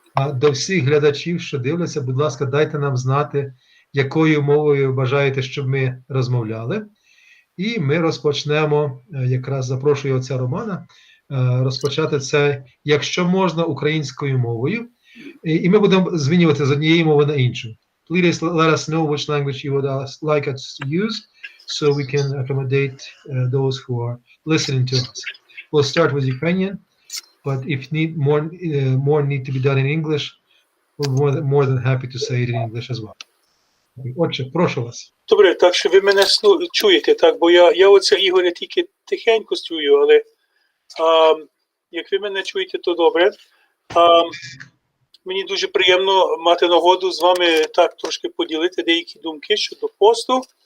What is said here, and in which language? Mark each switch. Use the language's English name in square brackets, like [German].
[Ukrainian] А до всіх глядачів, що дивляться, будь ласка, дайте нам знати, якою мовою бажаєте, щоб ми розмовляли. І ми розпочнемо, якраз запрошую отця Романа, розпочати це, якщо можна, українською мовою. І ми будемо змінювати з однієї мови на іншу. [English] Please let us know which language you would like us to use, so we can accommodate those who are listening to us. We'll start with Ukrainian, but if more need to be done in English, we're more than happy to say it in English as well. [Ukrainian] Отже, прошу вас. Добре, так що ви мене чуєте, так, бо я оце Ігоря тільки тихенько чую, але як ви мене чуєте, то добре. Мені дуже приємно мати нагоду з вами так трошки поділити деякі думки щодо посту.